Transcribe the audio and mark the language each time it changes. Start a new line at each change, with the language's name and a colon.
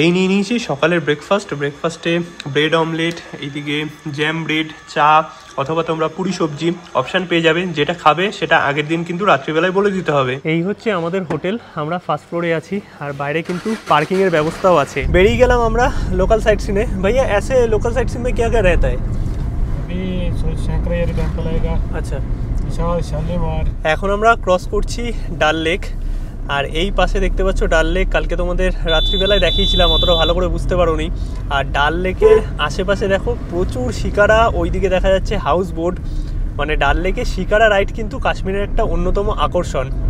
Bangla: এই নিয়ে নিয়েছি সকালের ব্রেকফাস্টে ব্রেড অমলেট, এইদিকে জ্যাম ব্রেড, চা অথবা তোমরা পুরি সবজি অপশান পেয়ে যাবে। যেটা খাবে সেটা আগের দিন কিন্তু রাত্রিবেলায় বলে দিতে হবে। এই হচ্ছে আমাদের হোটেল, আমরা ফার্স্ট ফ্লোরে আছি, আর বাইরে কিন্তু পার্কিং এর ব্যবস্থাও আছে। বেরিয়ে গেলাম আমরা লোকাল সাইট সিনে।
Hindi: ভাইয়া ऐसे लोकल साइट सीन में क्या क्या रहता है? अभी शंकराचार्य टेंपल आएगा।
Bangla: আচ্ছা
Hindi: विशाल शालीमार।
Bangla: এখন আমরা ক্রস করছি ডাল লেক, আর এই পাশে দেখতে পাচ্ছ ডাল লেক। কালকে তোমাদের রাত্রিবেলায় দেখিয়েছিলাম, অতটা ভালো করে বুঝতে পারোনি। আর ডাল লেকের আশেপাশে দেখো প্রচুর শিকারা, ওইদিকে দেখা যাচ্ছে হাউস বোট। মানে ডাল লেকে শিকারা রাইড কিন্তু কাশ্মীরের একটা অন্যতম আকর্ষণ।